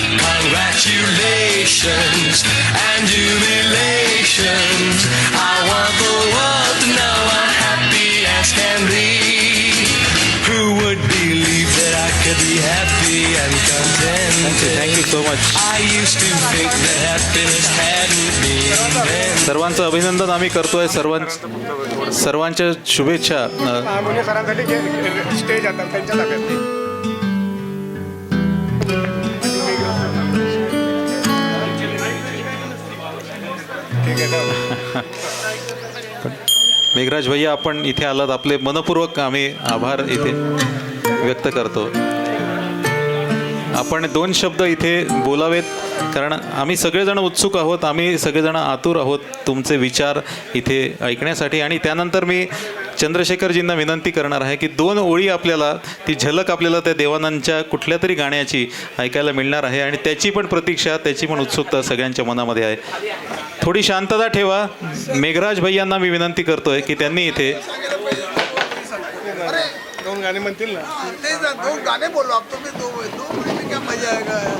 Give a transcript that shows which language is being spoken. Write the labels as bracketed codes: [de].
[en] Congratulations and jubilations. I want the world to know I'm happy as can be. Who would believe that I could be happy and content? Thank you so much. I used to think that happiness hadn't been invented. [mr] सर्वांचं अभिनंदन आम्ही करतोय. सर्वांच्या शुभेच्छा. मुने सरांसाठी stage आता त्यांच्या ताब्यात. ठीक आहे. मेघराज भैया, आपण इथे आलात, आपले मनपूर्वक आम्ही आभार इथे व्यक्त करतो. आपण 2 शब्द इथे बोलावेत कारण आम्ही सगळेजण उत्सुक आहोत, आम्ही सगळेजण आतुर आहोत तुमचे विचार इथे ऐकण्यासाठी. आणि त्यानंतर मी चंद्रशेखरजींना विनंती करणार आहे की 2 ओळी आपल्याला, ती झलक आपल्याला त्या देवानंदच्या कुठल्या तरी गाण्याची ऐकायला मिळणार आहे आणि त्याची पण प्रतीक्षा, त्याची पण उत्सुकता सगळ्यांच्या मनामध्ये आहे. थोडी शांतता ठेवा. मेघराज भैयांना मी विनंती करतोय की त्यांनी इथे 2 गाणे म्हणतील ना. [hi] 2 गाने बोलो आप तो, 2 में क्या मजा आएगा.